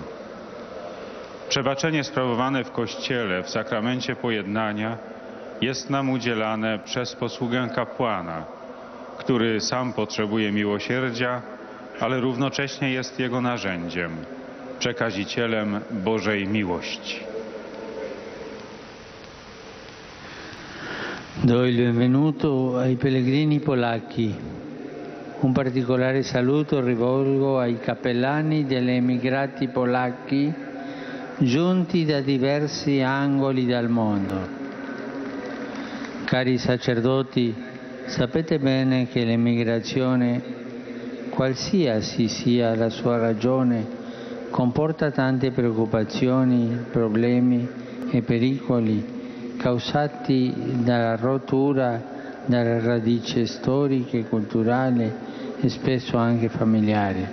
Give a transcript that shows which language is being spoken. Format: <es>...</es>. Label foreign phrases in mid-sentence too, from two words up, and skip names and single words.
<pl>Przebaczenie sprawowane w Kościele, w sakramencie pojednania, jest nam udzielane przez posługę kapłana, który sam potrzebuje miłosierdzia, ale równocześnie jest jego narzędziem, przekazicielem Bożej miłości.</pl> <it>Do il benvenuto ai pellegrini polacchi. Un particolare saluto rivolgo ai cappellani degli emigrati polacchi giunti da diversi angoli del mondo. Cari sacerdoti, sapete bene che l'emigrazione, qualsiasi sia la sua ragione, comporta tante preoccupazioni, problemi e pericoli causati dalla rottura dalla radice storica, culturale e spesso anche familiare.</it>